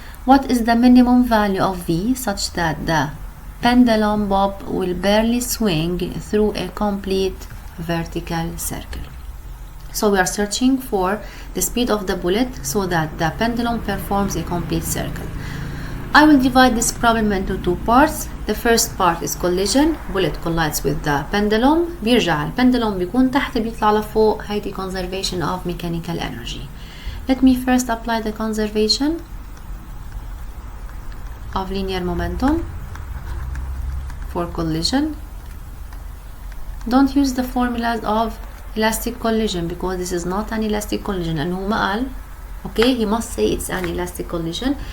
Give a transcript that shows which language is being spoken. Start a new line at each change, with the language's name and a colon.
English: What is the minimum value of v such that the pendulum bob will barely swing through a complete vertical circle? So we are searching for the speed of the bullet so that the pendulum performs a complete circle. I will divide this problem into two parts. The first part is collision. Bullet collides with the pendulum.
Arabic: بيرجع البندلوم بيكون تحت بيطلع لفوق. هيدي
English: conservation of mechanical energy. Let me first apply the conservation of linear momentum for collision. Don't use the formulas of elastic collision because this is not an elastic collision and
Arabic: هو ما قال
English: okay he must say it's an elastic collision.